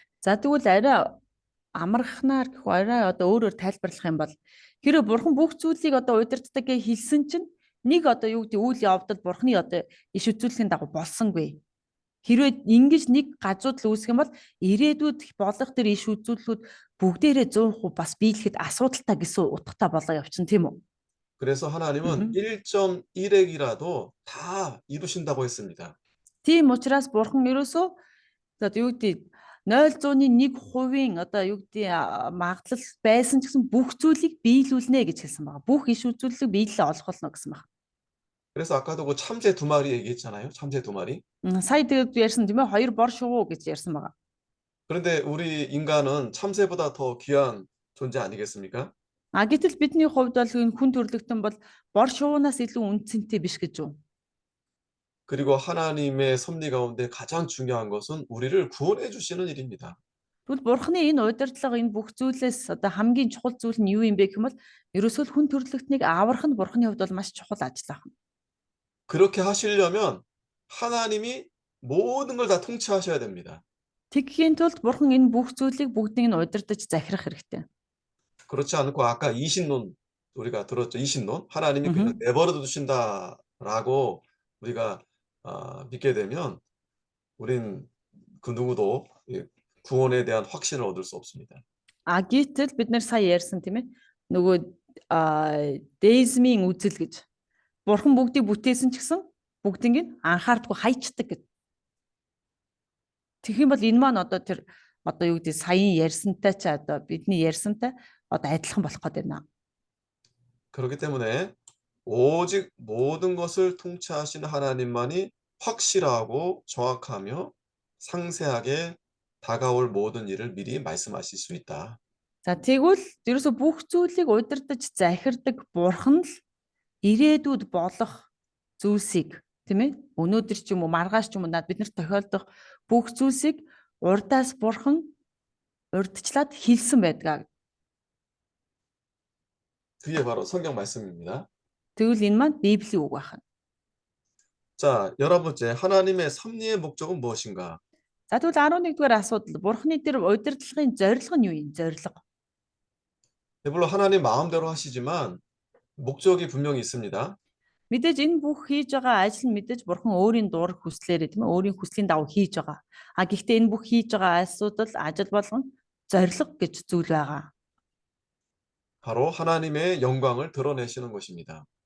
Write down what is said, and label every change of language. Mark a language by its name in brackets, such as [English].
[Mongolian] За тэгвэл арай амархнаар гэх арай одоо өөрөөр тайлбарлах юм бол хэрэв Бурхан бүх зүйлийг одоо удирддаг гэж хэлсэн чинь нэг одоо юу гэдэг үйл явдал Бурханы одоо иш үзүүлэхийн дагуу болсонгүй. Хэрвээ ингэж нэг гажуудал үүсэх юм бол ирээдүйд болох тэр иш үзүүлэлүүд бүгдээрээ 100% бас биелэхэд асуудалтай гэсэн утгатай болоо явчихна тийм үү? [Korean] 그래서 하나님은 1.1핵이라도 다 이루신다고 했습니다. [Mongolian] Тийм учраас Бурхан ерөөсөө одоо юу гэдэг 0.1% одоо юу гэдэг магадлал байсан ч гэсэн бүх зүйлийг биелүүлнэ гэж хэлсэн байна. Бүх иш үзүүлэлийг биелэлээ олох болно гэсэн байна. [Korean] 그래서 아까도 그 참새 2마리 얘기했잖아요. 참새 2마리. [Mongolian] Сая тэгээд ярьсан тийм ээ хоёр бор шувуу гэж ярьсан байгаа. [Korean] 그런데 우리 인간은 참새보다 더 귀한 존재 아니겠습니까? [Mongolian] Гэтэл бидний хувьд бол энэ хүн төрлөختөн бол бор шувуунаас илүү үнцэнтэй биш гэж үү? [Korean] 그리고 하나님의 섭리 가운데 가장 중요한 것은 우리를 구원해 주시는 일입니다. [Mongolian] Тэгвэл Бурханы энэ удирдлага энэ бүх зүйлээс одоо хамгийн чухал зүйл нь юу юм бэ гэх юм бол ерөөсөө хүн төрлөختнийг аврах нь Бурханы хувьд бол маш чухал ажил байна. [Korean] 그렇게 하시려면 하나님이 모든 걸 다 통치하셔야 됩니다. [Mongolian] Тэгхийн тулд Бурхан энэ бүх зүйлийг бүгдийг нь удирдах захирах хэрэгтэй. [Korean] 그렇지 않고 아까 이신론 우리가 들었죠. 이신론. 하나님이 그냥 내버려 두신다라고 우리가 믿게 되면 우린 그 누구도 구원에 대한 확신을 얻을 수 없습니다. [Mongolian] Гэтэл бид нэр сая ярьсан тийм ээ. Нөгөө дезмийн үзэл гэж. Бурхан бүгдийг бүтээсэн ч гэсэн бүгдийг нь анхаардгүй хайчдаг гэж. Тэгэх юм бол энэ маань одоо тэр одоо юу гэдэг саяын ярьсантай ч одоо бидний ярьсантай одоо адилхан болох гээд байна. [Korean] 그렇기 때문에 오직 모든 것을 통치하시는 하나님만이 확실하고 정확하며 상세하게 다가올 모든 일을 미리 말씀하실 수 있다. [Mongolian] За тэгвэл ерөөсө бүх зүйлийг удирдах захирдаг Бурхан л ирээдүйд болох зүйлсийг тийм ээ өнөөдөр ч юм уу маргааш ч юм уу биднэрт тохиолдох бүх зүйлсийг урдаас Бурхан урдчлаад хэлсэн байдаг. [Korean] 그게 바로 성경 말씀입니다. [Mongolian] Тэгвэл энэ маань Библийн үг байна. [Korean] 자, 11번째, 하나님의 섭리의 목적은 무엇인가? [Mongolian] За тэгвэл 11-р асуудал. Бурхны тэр удирдлагын зорилго нь юу юм? Зорилго. [Korean] 물론 하나님 마음대로 하시지만 목적이 분명히 있습니다. [Mongolian] Мэдээж энэ бүх хийж байгаа ажил нь мэдээж Бурхан өөрийн дураг хүслээрээ тийм ээ өөрийн хүслийн дагуу хийж байгаа. А гэхдээ энэ бүх хийж байгаа асуудал ажил болгон зорилго гэж зүйл байгаа. [Korean] 바로 하나님의 영광을 드러내시는 것입니다.